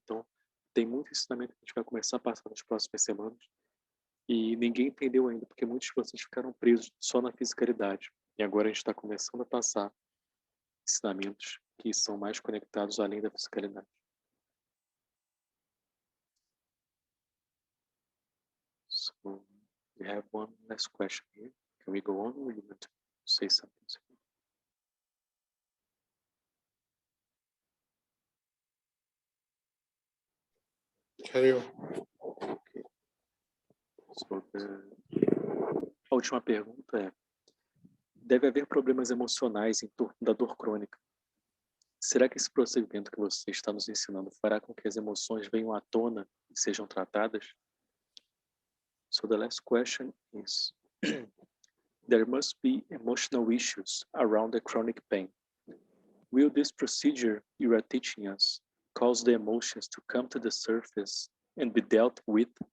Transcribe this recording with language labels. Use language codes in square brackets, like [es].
[pt] Então, tem muito ensinamento que a gente vai começar a passar nas próximas semanas. E ninguém entendeu ainda, porque muitos de vocês ficaram presos só na fisicalidade. E agora a gente está começando a passar ensinamentos que são mais conectados além da fisicalidade. [en] So, we have one last question here. Can we go on, or you want to say something? Carry on. Okay. So, [pt] a última pergunta é: deve haver problemas emocionais em torno da dor crônica. Será que esse procedimento que você está nos ensinando fará com que as emoções venham à tona e sejam tratadas? [en] So the last question is, there must be emotional issues around the chronic pain. Will this procedure you are teaching us cause the emotions to come to the surface and be dealt with?